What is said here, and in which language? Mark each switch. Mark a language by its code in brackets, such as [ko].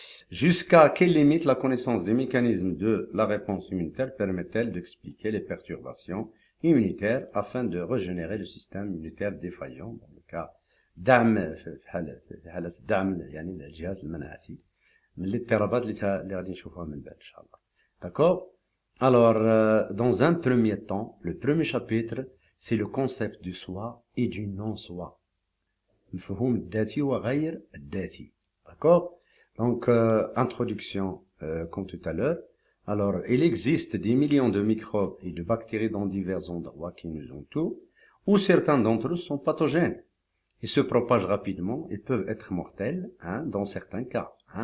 [fr] Jusqu'à quelle limite la connaissance des mécanismes de la réponse immunitaire permet-elle d'expliquer les perturbations immunitaires afin de régénérer le système immunitaire défaillant dans le cas [ar] دعم في حالة دعم يعني الجهاز المناعي من الاضطرابات اللي غادي نشوفوها من بعد إن شاء الله. [fr] D'accord? Alors, dans un premier temps, le premier chapitre, c'est le concept du soi et du non-soi. [ar] المفهوم الذاتي وغير الذاتي. [fr] D'accord? Donc, introduction, comme tout à l'heure. Alors, il existe des millions de microbes et de bactéries dans divers endroits qui nous entourent, où certains d'entre eux sont pathogènes. Ils se propagent rapidement et peuvent être mortels, dans certains cas.